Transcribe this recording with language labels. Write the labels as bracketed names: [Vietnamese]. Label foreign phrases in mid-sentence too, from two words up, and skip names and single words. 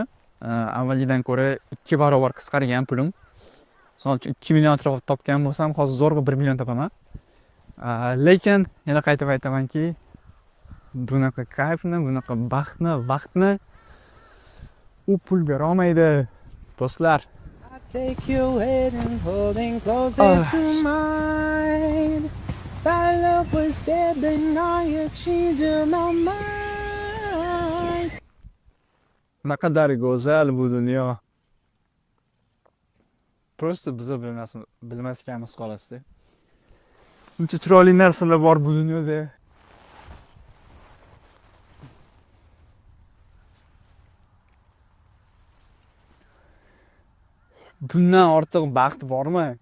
[Uzbek] Avvalgidan ko'ra 2 barobar qisqargan pulim. Misol uchun 2 million atrofida topgan bo'lsam, hozir zo'rg'a 1 million topaman. Lekin yana qaytib aytamanki, bunaqa kayfni, bunaqa baxtni, vaqtni u pul bera olmaydi, do'stlar. [English] Take your head and holding closer to mine. That love was dead, but now you're changing my mind. [Uzbek] Naqadar go'zal bu dunyo. Prosta biz bilmasligimiz xolos-da. Buncha chiroyli narsalar bor bu dunyoda. Bundan ortiq baxt bormi?